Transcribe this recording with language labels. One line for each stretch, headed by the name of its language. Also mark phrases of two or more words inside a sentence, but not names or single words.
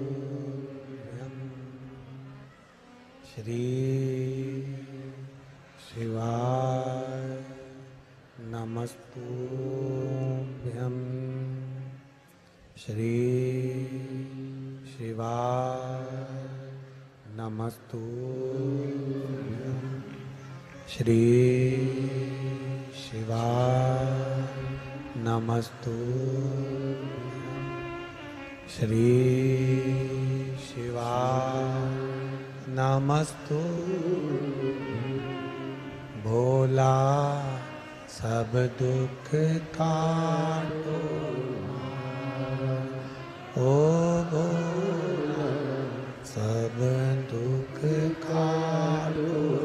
Sanskrit: श्री शिवाय नमस्तुभ्यं, श्री शिवाय नमस्तुभ्यं, श्री शिवाय नमस्तुभ्यं, श्री शिवाय नमस्तु।
Hindi: भोला सब दुख काटो, ओ भोला सब दुख काटो।